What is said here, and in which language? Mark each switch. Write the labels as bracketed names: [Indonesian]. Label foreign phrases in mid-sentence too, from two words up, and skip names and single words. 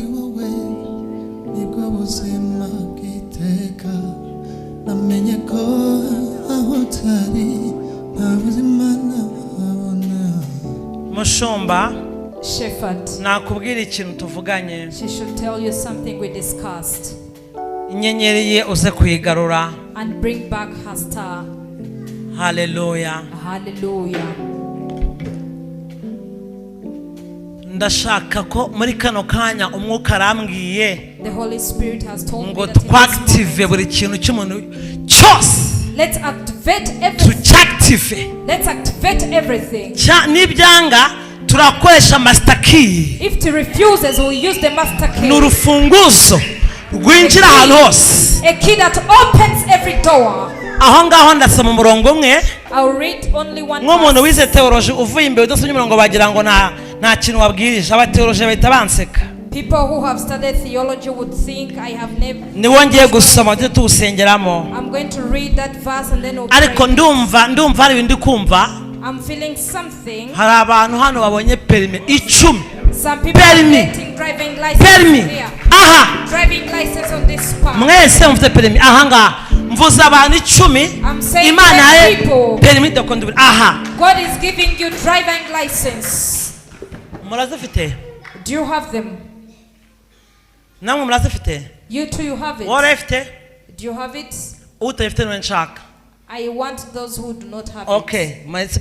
[Kinyarwanda] wowe nibwo buzima bw'iteka namenye ko aho utari nta buzima nabona. Mushumba, [English] Shepherd, [Kinyarwanda] nakubwira ikintu tuvuganye. [English] she should tell you something we discussed [Kinyarwanda] Inyenyeri ye uze kuyigarura. [English] and bring back her star. [Kinyarwanda] Hallelujah. [English] Hallelujah. [Kinyarwanda] Ndashaka ko muri kano kanya umwuka arambwiye [English] The Holy Spirit has told me [Kinyarwanda] ngo [English] that in this [Kinyarwanda] twactive [English] moment, [Kinyarwanda] buri kintu cy'umuntu cyose. [English] let's activate everything. [Kinyarwanda] Tucyactive. [English] Let's activate everything. [Kinyarwanda] Nibyanga turakoresha [English] master key. If he refuses, we'll use the master key. [Kinyarwanda] Ni urufunguzo rwinjira ahantu hose. [English] A key that opens every door. [Kinyarwanda] Aho ngaho ndasoma umurongo umwe. [English] I'll read only one [Kinyarwanda] Nk'umuntu [English] verse. [Kinyarwanda] wize theology uvuye imbere udasomye umurongo bagira ngo nta kintu wabwirije. Abatheology bahita banseka. [English] People who have studied theology would think I have never. [Kinyarwanda] Niwo ngiye gusoma tujye tuwusengeramo. [English] I'm going to read that verse and then we'll [Kinyarwanda] Ariko [English] pray. [Kinyarwanda] ndumva hari ibindi kumva. [English] I'm feeling something. [Kinyarwanda] Hari abantu hano babonye perime 10. [English] Some people are [Kinyarwanda] Permis. [English] getting driving license [Kinyarwanda] Perime. [English] here. [Kinyarwanda] Aha. [English] Driving license on this part. [Kinyarwanda] Mwese mufite perime aha ngaha. Mvuze abantu 10. [English] I'm saying [Kinyarwanda] Imana [English] 10 [Kinyarwanda] ye [English] people. [French] perime de conduire. [Kinyarwanda] Aha. [English] God is giving you driving license. [Kinyarwanda] Murazifite? [English] Do you have them? [Kinyarwanda] Namwe murazifite? [English] You too, you have it. [Kinyarwanda] Warefite? [English] Do you have it? [Kinyarwanda] Utayifite niwe nshaka. [English] I want those who do not have Okay, it.